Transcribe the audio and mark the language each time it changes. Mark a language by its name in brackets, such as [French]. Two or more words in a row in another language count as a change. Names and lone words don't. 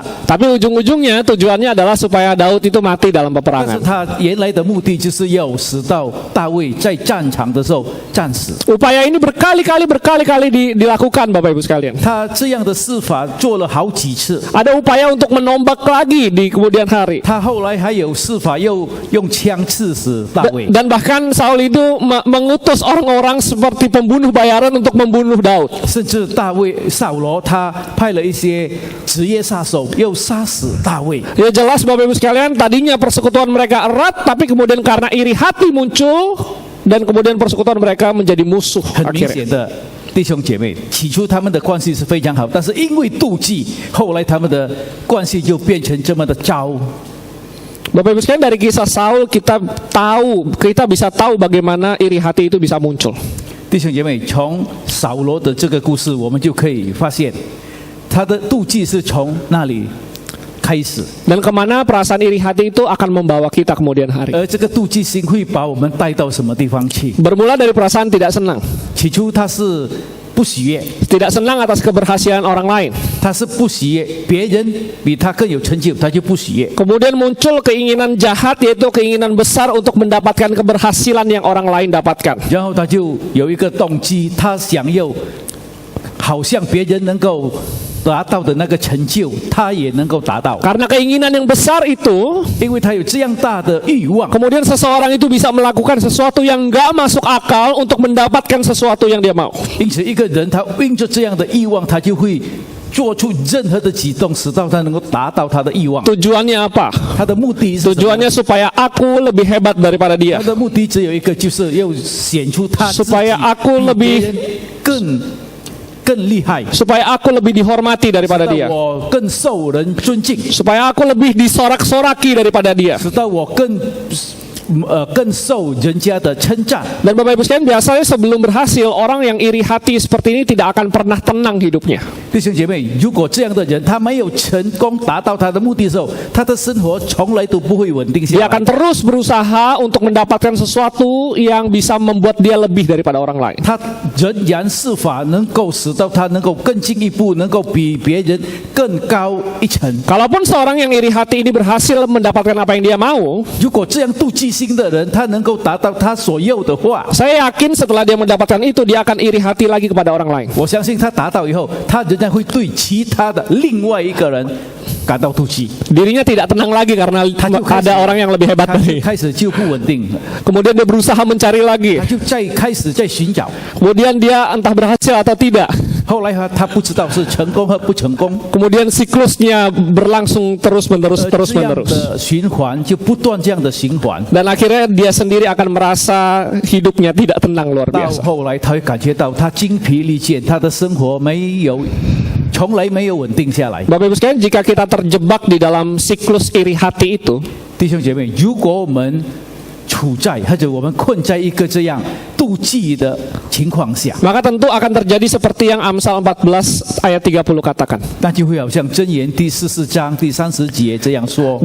[Indonesian] Tapi ujung-ujungnya tujuannya adalah supaya Daud itu mati dalam [Chinese] 但是 [Indonesian] peperangan. [Chinese] 他原来的目的就是要使到大卫在战场的时候战死。 [Indonesian] Upaya ini berkali-kali dilakukan, Bapak Ibu sekalian. [Chinese] 他这样的事法做了好几次。 [Indonesian] Ada upaya untuk menombak lagi di kemudian hari. [Chinese] 他后来还有事法又用枪刺死大卫。 [Indonesian] Dan bahkan Saul itu mengutus orang-orang seperti pembunuh bayaran untuk membunuh Daud. [Chinese] 甚至扫罗他派了一些职业杀手又杀死大卫。 [Indonesian] Ya jelas Bapak Ibu sekalian, tadinya persekutuan mereka erat, tapi kemudian karena iri hati muncul, dan kemudian persekutuan mereka menjadi musuh [Chinese] 很明 [Indonesian] akhirnya. [Chinese] 显的，弟兄姐妹，起初他们的关系是非常好，但是因为妒忌，后来他们的关系就变成这么的糟。 [Indonesian] Bapak Ibu sekalian, dari kisah Saul kita bisa tahu bagaimana iri hati itu bisa muncul. [Chinese] 弟兄姐妹，从扫罗的这个故事，我们就可以发现，他的妒忌是从那里开始， [Indonesian] Dan kemana perasaan iri hati itu akan membawa kita kemudian hari. [Chinese] 而这个妒忌心会把我们带到什么地方去？ [Indonesian] Bermula dari perasaan tidak senang. [Chinese] 起初他是不喜悦， [Indonesian] Tidak senang atas keberhasilan orang lain. [Chinese] 他是不喜悦，别人比他更有成就，他就不喜悦。 [Indonesian] Kemudian muncul keinginan jahat, yaitu keinginan besar untuk mendapatkan keberhasilan yang orang lain dapatkan. [Chinese] 然后他就有一个动机，他想要好像别人能够达到的那个成就，他也能够达到， [Indonesian] Karena keinginan yang besar itu, [Chinese] 因为他有这样大的欲望。 [Indonesian] kemudian seseorang itu bisa melakukan sesuatu yang nggak masuk akal untuk mendapatkan sesuatu yang dia mau. [Chinese] 因此，一个人他因着这样的欲望，他就会做出任何的举动，使到他能够达到他的欲望。 [Indonesian] Tujuannya apa? [Chinese] 他的目的是什么？ [Indonesian] Tujuannya supaya aku lebih hebat daripada [Chinese] 他 [Indonesian] dia. [Chinese] 的目的只有一个，就是要显出他自己 [Indonesian] Supaya aku [Chinese] 比 [Indonesian] lebih [Chinese] 别人更厉害， [Indonesian] supaya aku lebih dihormati daripada [Chinese] 使 [Indonesian] dia. [Chinese] 到我更受人尊敬， [Indonesian] Supaya aku lebih disorak-soraki daripada dia. [Chinese] 使到我更受人家的称赞。 [Indonesian] Dan Bapak Ibu sekalian, biasanya sebelum berhasil, orang yang iri hati seperti ini tidak akan pernah tenang hidupnya. [Chinese] 弟兄姐妹，如果这样的人他没有成功达到他的目的的时候，他的生活从来都不会稳定下 [Indonesian] Dia [Chinese] 来 [Indonesian] akan。terus berusaha untuk mendapatkan sesuatu yang bisa membuat dia lebih daripada orang lain. [Chinese] 他仍然是法能够使到他能够更进一步，能够比别人更高一层。 [Indonesian] Kalaupun seorang yang iri hati ini berhasil mendapatkan apa yang dia mau, [Chinese] 如果这样妒忌心的人，他能够达到他所要的话， [Indonesian] saya yakin setelah dia mendapatkan itu, dia akan iri hati lagi kepada orang lain. [Chinese] 我相信他达到以后，他仍然会对其他的另外一个人感到妒忌， [Indonesian] Dirinya tidak tenang lagi karena [Chinese] 他就开始 [Indonesian] ada orang yang lebih hebat [Chinese] 他就 [Indonesian] dari. [Chinese] 开始就不稳定了， [Indonesian] Kemudian dia berusaha mencari lagi. [Chinese] 他就开始在寻找。 [Indonesian] Kemudian dia entah berhasil atau tidak. [Chinese] 后来他不知道是成功和不成功， [Indonesian] Kemudian siklusnya berlangsung terus-menerus, [Chinese] 这样 [Indonesian] terus-menerus. [Chinese] 的循环就不断这样的循环。 [Indonesian] Dan akhirnya dia sendiri akan merasa hidupnya tidak tenang luar [Chinese] 到 [Indonesian] biasa. [Chinese] 后来，他会感觉到他精疲力尽，他的生活从来没有稳定下来。 [Indonesian] Bapak Ibu sekalian, jika kita terjebak di dalam siklus iri hati itu, [Chinese] 弟兄姐妹，如果我们处在或者我们困在一个这样妒忌的情况下， [Indonesian] maka tentu akan terjadi seperti yang Amsal 14 ayat 30 katakan. [Chinese] 那就会好像箴言第14章第30节这样说。